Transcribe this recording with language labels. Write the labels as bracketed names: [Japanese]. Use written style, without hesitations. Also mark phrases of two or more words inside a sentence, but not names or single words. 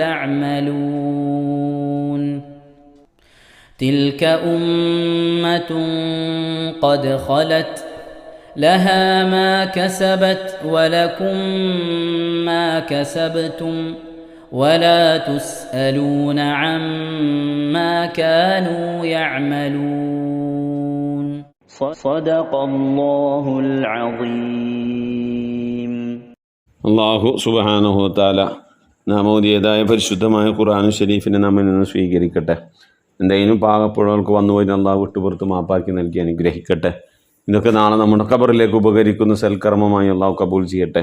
[Arabic] تعملون تلك أمة قد خلت لها ما كسبت ولكم ما كسبتم ولا تسألون عما كانوا يعملون صدق الله العظيم. [Malayalam] അള്ളാഹു [Arabic] سبحانه وتعالى [Malayalam] നാം ഓതിയതായ പരിശുദ്ധമായ ഖുർആൻ ഷരീഫിനെ നമ്മിൽ നിന്ന് സ്വീകരിക്കട്ടെ. എന്തെങ്കിലും പാകപ്പുഴകൾക്ക് വന്നുപോയി അള്ളാഹു വിട്ടുപുറത്ത് മാപ്പാക്കി നൽകി അനുഗ്രഹിക്കട്ടെ. ഇതൊക്കെ നാളെ നമ്മുടെ ഖബറിലേക്ക് ഉപകരിക്കുന്ന സൽക്കർമ്മമായി അള്ളാഹു കബൂൽ ചെയ്യട്ടെ.